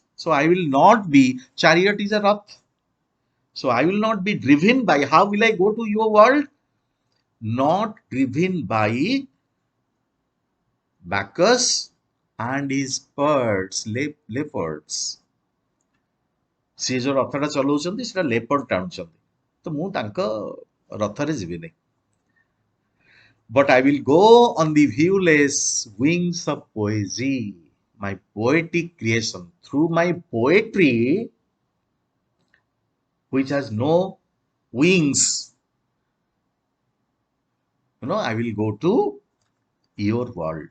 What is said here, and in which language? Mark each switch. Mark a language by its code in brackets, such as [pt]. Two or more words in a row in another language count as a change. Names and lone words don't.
[en] So I will not be, chariot is a rath. So I will not be driven by, how will I go to your world? Not driven by Bacchus and his birds, leopards. [or] ସେ ଯୋଉ ରଥଟା ଚଲାଉଛନ୍ତି ସେଟା ଲେପର୍ଡ ଟାଣୁଛନ୍ତି, ତ ମୁଁ ତାଙ୍କ ରଥରେ ଯିବିନି. [en] But I will go on the viewless wings of poesy, my poetic creation. Through my poetry, which has no wings, I will go to your world.